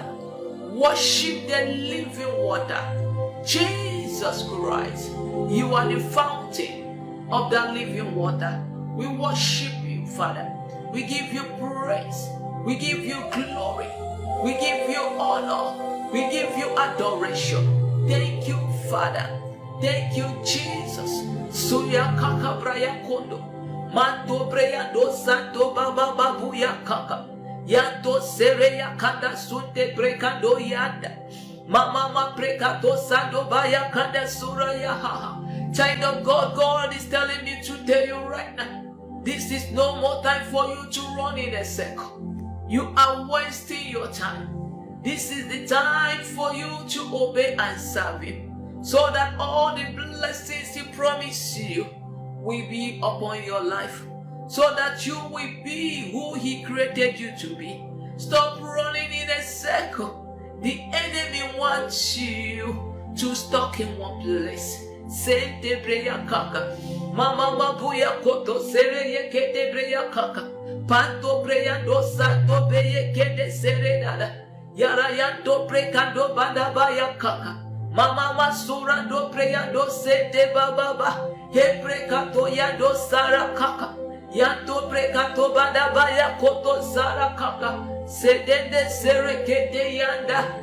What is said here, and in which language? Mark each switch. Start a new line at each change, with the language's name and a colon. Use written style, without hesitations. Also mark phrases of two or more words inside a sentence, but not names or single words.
English: Worship the living water. Jesus Christ, you are the fountain of the living water. We worship you, Father. We give you praise. We give you glory. We give you honor. We give you adoration. Thank you, Father. Thank you, Jesus. Suya kaka braya kondo. Manto breya do santo baba babuya kaka. Yanto sereya kanda sunte brekando yanda. Mama ma prekato sando baya kanda suraya haha. Child of God, God is telling me to tell you right now, this is no more time for you to run in a circle. You are wasting your time. This is the time for you to obey and serve Him, so that all the blessings He promised you will be upon your life, so that you will be who He created you to be. Stop running in a circle. The enemy wants you to stuck in one place. Sente breya kaka, mama mabuya koto sereye kete breya kaka, panto breya do santo beye kete sere dada, yara yanto prekando banda baya kaka, mama masura do breya do sente baba, he prekato ya do sara kaka, yanto prekato banda baya koto sara kaka, sedende sere kete yanda.